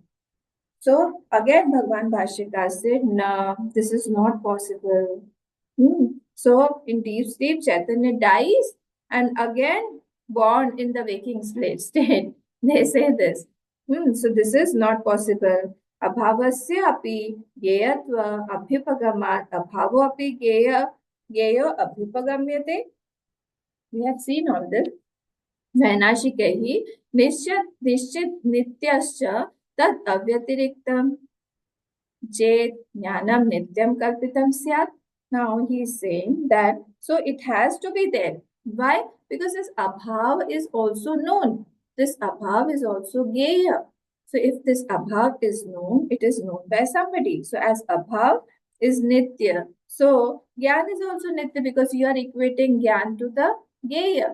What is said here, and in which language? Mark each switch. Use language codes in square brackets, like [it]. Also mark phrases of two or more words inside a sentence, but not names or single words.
[en] So again, Bhagwan Bhashyakar said, no, this is not possible. So in deep sleep, Chaitanya dies and again born in the waking state. They say this. So this is not possible. [sa] अभावस्य अपि ज्ञेयत्व अभ्युपगमात् अभावो अपि ज्ञेयो अभ्युपगम्यते. [en] We have seen all this. [sa] वैनाशिकैः निश्चित नित्यश्च तत् अव्यतिरिक्तं चेत् ज्ञानं नित्यं कल्पितं स्यात्. [en] Now he is saying that so it has to be there. Why? Because this abhav is also known. This abhav is also geya. So if this abhav is known, it is known by somebody. So as abhav is nitya, so gyan is also nitya because you are equating gyan to the geya.